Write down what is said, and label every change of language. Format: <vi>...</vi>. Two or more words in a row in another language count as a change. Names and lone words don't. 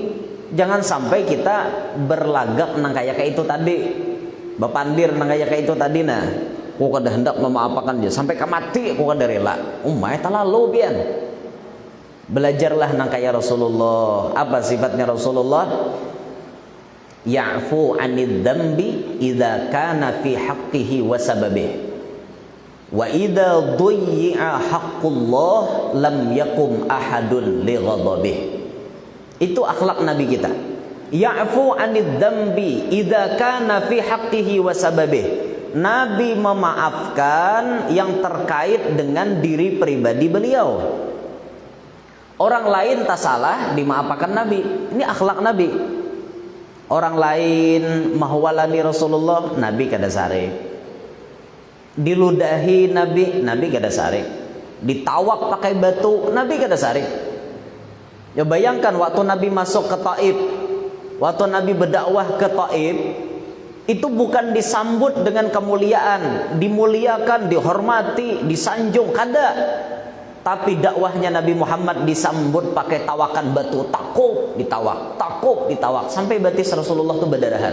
<bjn>Jangan sampai kita berlagak nang kayak itu tadi, bapandir nang kayak itu tadi nah. Aku kada hendak memaafkan dia sampai mati, aku kada rela. Umay talalu pian. Belajarlah nang kayak Rasulullah. Apa sifatnya Rasulullah?</bjn> <ar>يعفو عن الذنب إذا كان في حقه وسببه وإذا ضيع حق الله لم يقم أحد لغضبه.</ar> <id>Itu akhlak Nabi kita.</id> <ar>يعفو عن الذنب إذا كان في حقه وسببه.</ar> <id>Nabi memaafkan yang terkait dengan diri pribadi beliau. Orang lain tak salah dimaafkan Nabi.</id> <bjn>Ini akhlak Nabi. Orang lain mahwalani Rasulullah, Nabi kada sarik. Diludahi Nabi, Nabi kada sarik. Ditawak pakai batu, Nabi kada sarik.</bjn> <id>Ya bayangkan waktu Nabi masuk ke Taif, waktu Nabi berdakwah ke Taif, itu bukan disambut dengan kemuliaan, dimuliakan, dihormati, disanjung, kada.</id> <bjn>Tapi dakwahnya Nabi Muhammad disambut pakai tawakan batu, takuk ditawak, sampai batis Rasulullah itu berdarahan.</bjn>